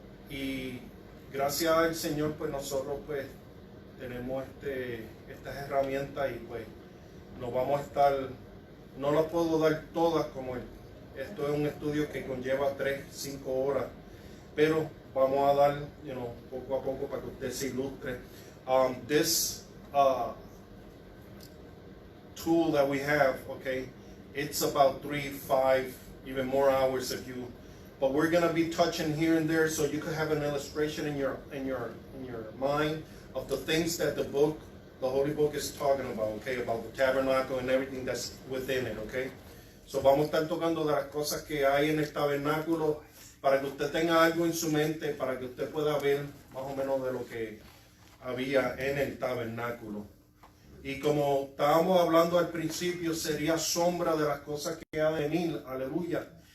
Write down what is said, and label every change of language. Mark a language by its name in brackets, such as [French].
[Spanish] Y gracias al Señor, pues nosotros pues tenemos estas herramientas y pues nos vamos a estar, no las puedo dar todas como esto es un estudio que conlleva 3-5 horas, pero vamos a dar, poco a poco para que usted se ilustre. [English] This tool that we have, okay, it's about 3, 5, even more hours if you. But we're gonna be touching here and there, so you could have an illustration in your mind of the things that the Holy Book is talking about, okay, about the tabernacle and everything that's within it, okay. [Spanish] So vamos a estar tocando de las cosas que hay en el tabernáculo para que usted tenga algo en su mente, para que usted pueda ver más o menos de lo que había en el tabernáculo. Y como estábamos hablando al principio, sería sombra de las cosas que ha de venir, aleluya.